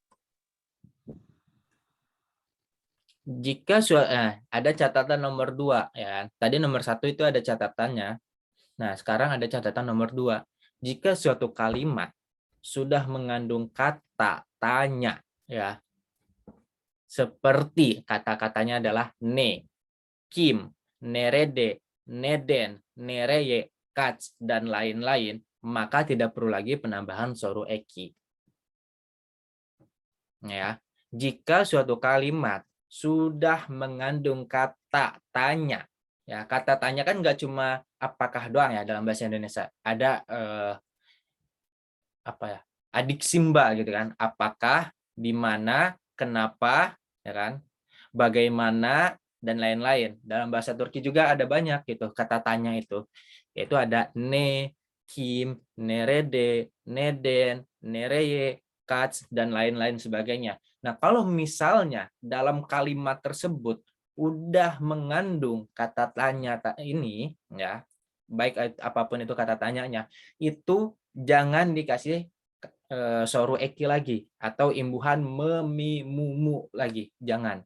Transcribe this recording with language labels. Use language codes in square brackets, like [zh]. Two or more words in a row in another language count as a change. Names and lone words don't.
[id] Jika ada catatan nomor 2 ya. Tadi nomor 1 itu ada catatannya. Nah, sekarang ada catatan nomor 2. Jika suatu kalimat sudah mengandung kata tanya ya. Seperti kata-katanya adalah [tr] ne, kim, nerede, neden, nereye, kaç [id] dan lain-lain, maka tidak perlu lagi penambahan [tr] soru eki. [id] Ya. Jika suatu kalimat sudah mengandung kata tanya, ya, kata tanya kan nggak cuma apakah doang ya dalam bahasa Indonesia, ada apa ya, adik simba gitu kan, apakah, di mana, kenapa, ya kan, bagaimana dan lain-lain. Dalam bahasa Turki juga ada banyak gitu kata tanya itu, yaitu ada [tr] ne, kim, nerede, neden, nereye, kaç [id] dan lain-lain sebagainya. Nah, kalau misalnya dalam kalimat tersebut udah mengandung kata tanya ini ya, baik apapun itu kata tanyanya, itu jangan dikasih [tr] soru eki [id] lagi atau imbuhan [tr] memi mumu [id] lagi, jangan.